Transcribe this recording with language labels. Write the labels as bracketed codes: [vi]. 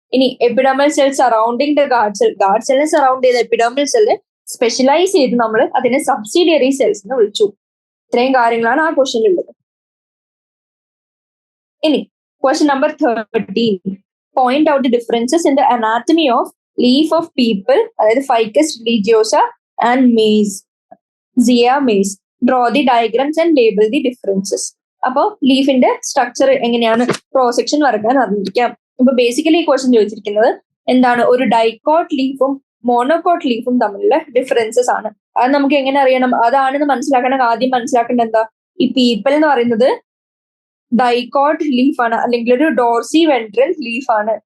[ml] ഇനി epidermal cell surrounding the guard സെല്ലിനെ surround ചെയ്ത എപ്പിഡെർമൽ സെല്ല് സ്പെഷ്യലൈസ് ചെയ്ത് നമ്മൾ അതിനെ സബ്സിഡിയറി സെൽസ് എന്ന് വിളിച്ചു. ഇത്രയും കാര്യങ്ങളാണ് ആ ക്വസ്റ്റ്യനിലുള്ളത്. [en] ഇനി question number 13, point out the differences in the anatomy of leaf of peepal, അതായത് Ficus religiosa and maize. Zia Mays. Draw the diagrams and label the differences. [ml] അപ്പോൾ ലീഫിന്റെ സ്ട്രക്ചർ എങ്ങനെയാണ് ക്രോസ് സെക്ഷൻ വരക്കാൻ അറിഞ്ഞിരിക്കാം. ഇപ്പൊ ബേസിക്കലി ഈ ക്വസ്റ്റ്യൻ ചോദിച്ചിരിക്കുന്നത് എന്താണ്, ഒരു ഡൈക്കോട്ട് ലീഫും മോണോകോട്ട് ലീഫും തമ്മിലുള്ള ഡിഫറൻസസ് ആണ്. അത് നമുക്ക് എങ്ങനെ അറിയണം, അതാണെന്ന് മനസ്സിലാക്കണം. ആദ്യം മനസ്സിലാക്കേണ്ട എന്താ, ഈ പീപ്പിൾ എന്ന് പറയുന്നത് ഡൈക്കോട്ട് ലീഫാണ്, അല്ലെങ്കിൽ ഒരു ഡോർസി വെൻട്രൽ ലീഫാണ്.